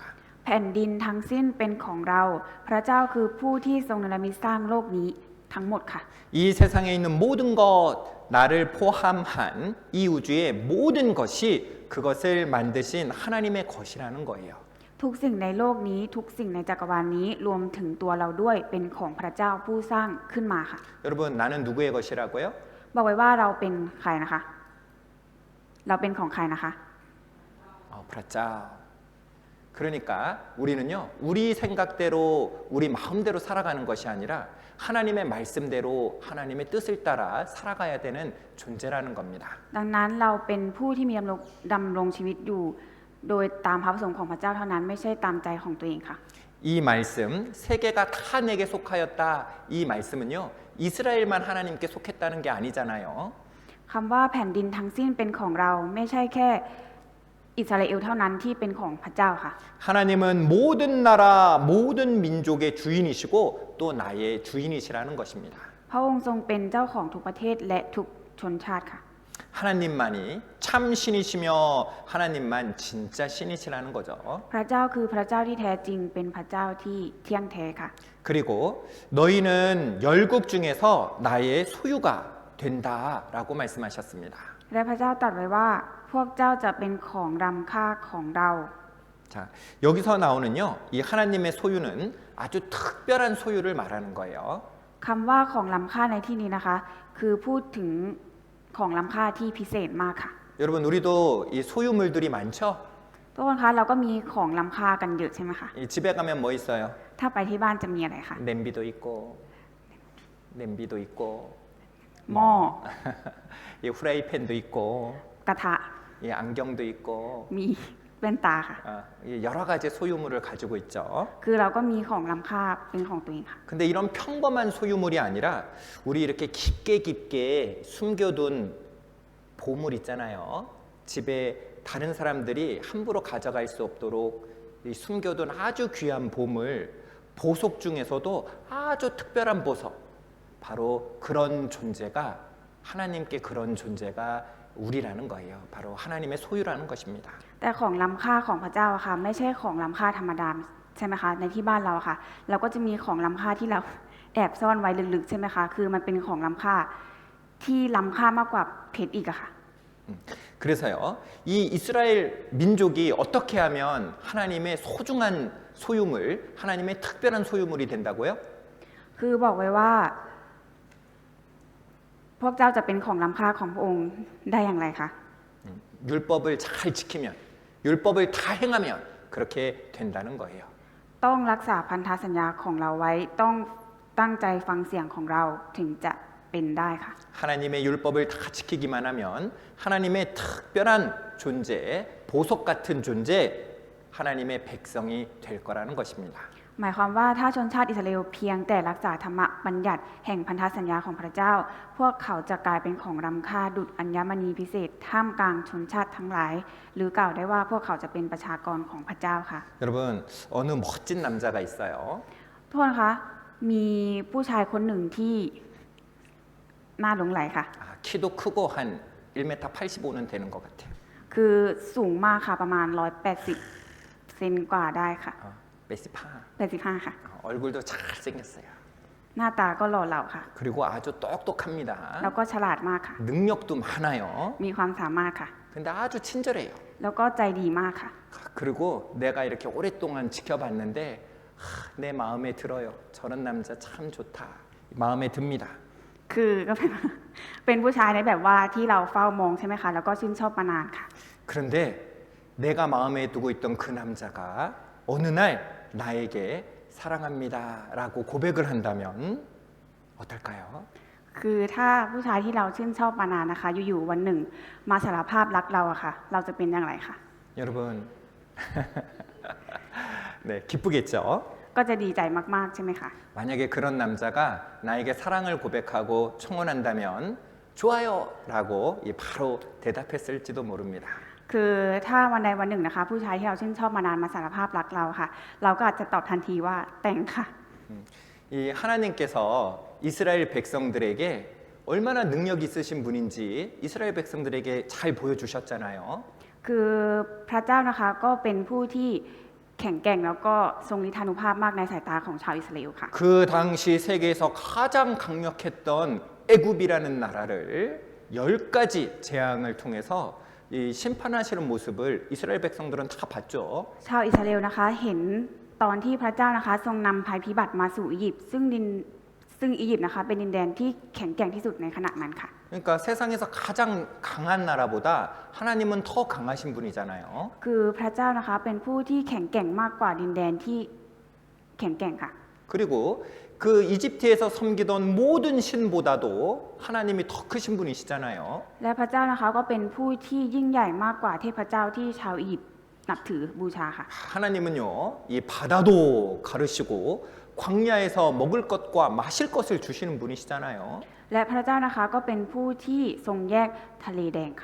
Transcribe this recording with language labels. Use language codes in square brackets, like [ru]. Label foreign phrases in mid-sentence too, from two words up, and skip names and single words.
[th] แผ่นดินทั้งสิ้นเป็นของเรา พระเจ้าคือผู้ที่ทรงเนรมิตสร้างโลกนี้ทั้งหมดค่ะ [ko] 이 세상에 있는 모든 것, 나를 포함한 이 우주의 모든 것이 그것을 만드신 하나님의 것이라는 거예요. [th] ทุกสิ่งในโลกนี้ทุกสิ่งในจักรวาลนี้รวมถึงตัวเราด้วยเป็นของพระเจ้าผู้สร้างขึ้นมาค่ะ [ko] 여러분, 나는 누구의 것이라고요? [th] บอกไว้ว่าเราเป็นใครนะคะ เราเป็นของใครนะคะ 프라짜. [ko] 그러니까 우리는요, 우리 생각대로, 우리 마음대로 살아가는 것이 아니라 하나님의 말씀대로 하나님의 뜻을 따라 살아가야 되는 존재라는 겁니다. [th] ดังนั้นเราเป็นผู้ที่มีดำรงชีวิตอยู่โดยตามพระประสงค์ของพระเจ้าเท่านั้นไม่ใช่ตามใจของตัวเองค่ะ [ko] 이 말씀, 세계가 다 내게 속하였다. 이 말씀은요, 이스라엘만 하나님께 속했다는 게 아니잖아요. [th] คำว่าแผ่นดินทั้งสิ้นเป็นของเราไม่ใช่แค่อิสราเอลเท่านั้นที่เป็นของพระเจ้าค่ะ [ko] 하나님은 모든 나라, 모든 민족의 주인이시고 또 나의 주인이시라는 것입니다. [th] พระองค์ทรงเป็นเจ้าของทุกประเทศและทุกชนชาติค่ะ [ko] 하나님만이 참 신이시며 하나님만 진짜 신이시라는 거죠. [th] พระเจ้าคือพระเจ้าที่แท้จริงเป็นพระเจ้าที่เที่ยงแท้ค่ะ [ko] 그리고 너희는 열국 중에서 나의 소유가 된다라고 말씀하셨습니다. [th] และพระเจ้าตรัสไว้ว่าพวกเจ้าจะเป็นของรำค่าของเรา [ko] 자, 여기서 나오는요, 이 하나님의 소유는 아주 특별한 소유를 말하는 거예요. [th] คำว่าของรำค่าในที่นี้นะคะ คือพูดถึงของรำค่าที่พิเศษมากค่ะ [ko] 여러분, 우리도 이 소유물들이 많죠? [th] ทุกคนคะเราก็มีของรำค่ากันเยอะใช่ไหมคะ [ko] 이 집에 가면 뭐 있어요? [th] ถ้าไปที่บ้านจะมีอะไรคะ [ko] 냄비도 있고, 냄비도 있고, [th] หม้อ [ko] 이 후라이팬도 있고, [th] กระทะ [ko] 이 안경도 있고, [th] มีแว่นตาค่ะ [ko] 이 여러 가지 소유물을 가지고 있죠. [th] คือเราก็มีของรำค่าเป็นของตัวเองค่ะ [ko] 근데 이런 평범한 소유물이 아니라 우리 이렇게 깊게 깊게 숨겨둔 보물 있잖아요. 집에 다른 사람들이 함부로 가져갈 수 없도록 이 숨겨둔 아주 귀한 보물, 보석 중에서도 아주 특별한 보석, 바로 그런 존재가 하나님께 그런 존재가 우리라는 거예요. 바로 하나님의 소유라는 것입니다. [th] แต่ของล้ำค่าของพระเจ้าอะค่ะไม่ใช่ของล้ำค่าธรรมดาใช่ไหมคะในที่บ้านเราอะค่ะเราก็จะมีของล้ำค่าที่เราแอบซ่อนไว้ลึกๆใช่ไหมคะคือมันเป็นของล้ำค่าที่ล้ำค่ามากกว่าเพชรอีกอะค่ะ [ko] 그래서요, 이 이스라엘 민족이 어떻게 하면 하나님의 소중한 소유물, 하나님의 특별한 소유물이 된다고요? [th] คือบอกไว้ว่า พวกเจ้าจะเป็นของล้ำค่าของพระองค์ได้อย่างไรคะ [ko] 율법을 잘 지키면, 율법을 다 행하면 그렇게 된다는 거예요. [th] ต้องรักษาพันธสัญญาของเราไว้ต้องตั้งใจฟังเสียงของเราถึงจะเป็นได้ค่ะ [ko] 하나님의 율법을 다 지키기만 하면 하나님의 특별한 존재, 보석 같은 존재, 하나님의 백성이 될 거라는 것입니다. [th] หมายความว่าถ้าชนชาติอิสราเอลเพียงแต่รักษาธรรมบัญญัติแห่งพันธสัญญาของพระเจ้า พวกเขาจะกลายเป็นของล้ำค่าดุจอัญมณีพิเศษท่ามกลางชนชาติทั้งหลาย หรือกล่าวได้ว่าพวกเขาจะเป็นประชากรของพระเจ้าค่ะ [ko] 여러분, 어느 멋진 남자가 있어요. [th] โทษนะคะมีผู้ชายคนหนึ่งที่น่าหลงไหลค่ะ [ko] 키도 크고 한 1m 85는 되는 것 같아요. [th] คือสูงมากค่ะประมาณ180เซนกว่าได้ค่ะ 메시파. 85ค่ะ [ko] 얼굴도 잘생겼어요. [th] หน้าตาก็หล่อเหลาค่ะ [ko] 그리고 아주 똑똑합니다. [th] แล้วก็ฉลาดมากค่ะ [ko] 능력도 많아요. [th] มีความสามารถค่ะ [ko] 근데 아주 친절해요. [th] แล้วก็ใจดีมากค่ะ [ko] 그리고 내가 이렇게 오랫동안 지켜봤는데 내 마음에 들어요. 저런 남자 참 좋다. 마음에 듭니다. [th] คือก็เป็น เป็นผู้ชายในแบบว่าที่เราเฝ้ามองใช่ไหมคะแล้วก็ชื่นชอบมานานค่ะ [ko] 그런데 내가 마음에 두고 있던 그 남자가 어느 날 나에게 사랑합니다라고 고백을 한다면 어떨까요? [th] คือถ้าผู้ชายที่เราชื่นชอบมานานนะคะ อยู่ๆวันหนึ่งมาสารภาพรักเราอะค่ะ เราจะเป็นอย่างไรคะ [ko] 여러분, 네, 기쁘겠죠? [th] ก็จะดีใจมากๆใช่ไหมคะ [ko] 만약에 그런 남자가 나에게 사랑을 고백하고 청혼한다면 좋아요라고 바로 대답했을지도 모릅니다. [th] คือถ้าวันใดวันหนึ่งนะคะ ผู้ชายที่เราชื่นชอบมานานมาสารภาพรักเราค่ะ เราก็อาจจะตอบทันทีว่าแต่งค่ะ [ko] 이 하나님께서 이스라엘 백성들에게 얼마나 능력 있으신 분인지 이스라엘 백성들에게 잘 보여주셨잖아요. [th] คือพระเจ้านะคะก็เป็นผู้ที่แข็งแกร่งแล้วก็ทรงฤทธานุภาพมากในสายตาของชาวอิสราเอลค่ะ [ko] 그 당시 세계에서 가장 강력했던 애굽이라는 나라를 10가지 재앙을 통해서 이 심판하시는 모습을 이스라엘 백성들은 다 봤죠. [th] ชาวอิสราเอลนะคะเห็นตอนที่พระเจ้านะคะทรงนำภัยพิบัติมาสู่อียิปต์ซึ่งอียิปต์นะคะเป็นดินแดนที่แข็งแกร่งที่สุดในขณะนั้นค่ะ [ko] 그러니까 세상에서 가장 강한 나라보다 하나님은 더 강하신 분이잖아요. [th] คือพระเจ้านะคะเป็นผู้ที่แข็งแกร่งมากกว่าดินแดนที่แข็งแกร่งค่ะ [ko] 그리고 그 이집트에서 섬기던 모든 신보다도 하나님이 더 크신 분이시잖아요. [th] และพระเจ้านะคะก็เป็นผู้ที่ยิ่งใหญ่มากกว่าเทพเจ้าที่ชาวอียิปต์นับถือบูชาค่ะ [ko] 하나님은요, 이 바다도 가르시고 광야에서 먹을 것과 마실 것을 주시는 분이시잖아요. [th] และพระเจ้านะคะก็เป็นผู้ที่ทรงแยกทะเลแดงค่ะ